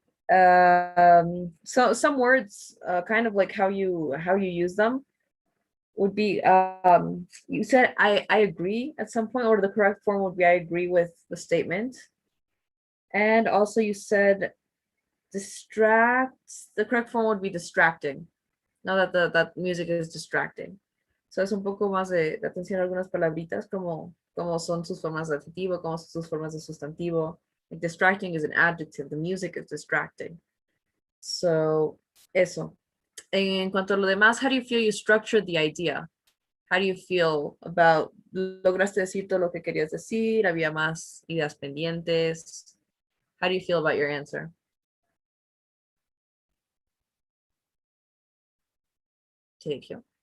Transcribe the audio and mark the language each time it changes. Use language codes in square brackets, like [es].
[en] So some words, kind of like how you use them would be, you said I agree at some point, or the correct form would be I agree with the statement. And also you said distracts, the correct form would be distracting. Now that that music is distracting. [es] So es un poco más de atención a algunas palabritas como son sus formas de adjetivo, como son sus formas de sustantivo. [en] Like distracting is an adjective, the music is distracting. So, [es] eso. En cuanto a lo demás, [en] how do you feel you structured the idea? How do you feel about, [es] lograste decir todo lo que querías decir? Había más ideas pendientes. [en] How do you feel about your answer? Sergio.